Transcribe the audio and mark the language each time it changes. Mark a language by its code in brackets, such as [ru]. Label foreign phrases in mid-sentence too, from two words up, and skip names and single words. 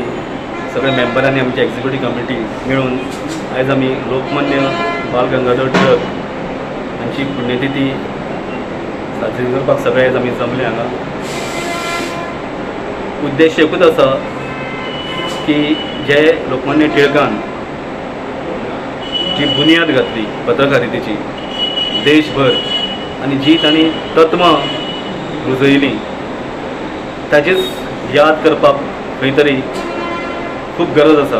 [kok] सगळे मेंबरांनी आमची [en] executive committee [kok] मिळून आज आम्ही लोकमान्य बाळ गंगाधर टिळक हांची पुण्यतिथी साजरी करपाक सगळे आज आमी जमले हांगा. उद्देश एकूच आसा की जे लोकमान्य टिळकान जी बुनियाद घातली पत्रकारितेची देशभर आनी जी तांणी तत्वां रुजयली ताचीच याद करपाक खंय तरी खूब गरज आसा.